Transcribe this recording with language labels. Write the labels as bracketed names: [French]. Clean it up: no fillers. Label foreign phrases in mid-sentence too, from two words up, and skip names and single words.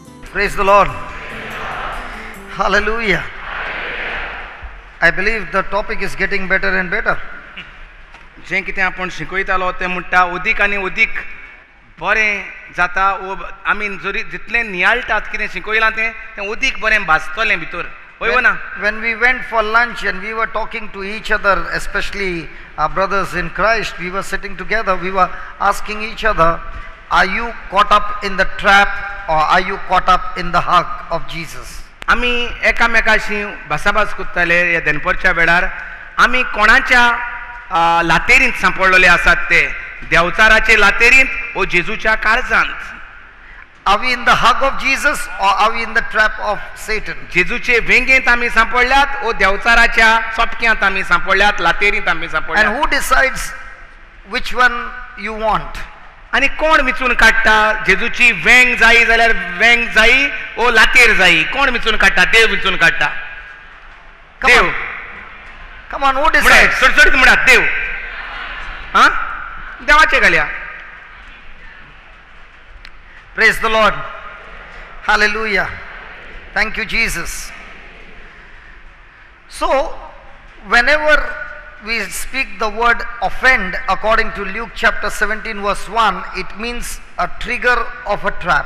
[English] Praise the Lord. Hallelujah. I believe the topic is getting better and better. [Konkani] जे कितें आपण शिकयतालो तें म्हणटा उदीक आनी उदीक बरें जाता. आमी जरी जितलें नियाळटात कितें शिकयलां तें उदीक बरें भाजतलें भितर. [English] When we went for lunch and we were talking to each other, especially our brothers in Christ, we were sitting together, we were asking each other, are you caught up in the trap or are you caught up in the hug of Jesus? [Konkani] आमी एकामेकाशी भासाभास करताले ह्या दनपारच्या वेळार. आमी कोणाच्या लातेरींत सांपडलेले आसात ते देवचाराचे लातेरींत ओ जेजूच्या काळजांत. [English] Are we in the hug of Jesus or are we in the trap of Satan? [Konkani] जेजूचे वेंगेंत आमी सांपडल्यात ओ देवचाराच्या सोपक्यांत आमी सांपडल्यात, लातेरींत आमी सांपडल्यात. [English] And who decides which one you want? [Konkani] आनी कोण मिचून काडटा जेजूची वेंग जायी जाल्यार वेंग जायी ओ लातेर जायी? कोण मिचून काडटा? देव मिचून काडटा. देव. [English] Come on, who decides? [Konkani] सडसडीत म्हणा देव. हा देवाचे घालया. [English] Praise the Lord. Hallelujah. Thank you, Jesus. So, whenever we speak the word offend, according to Luke chapter 17 verse 1, it means a trigger of a trap.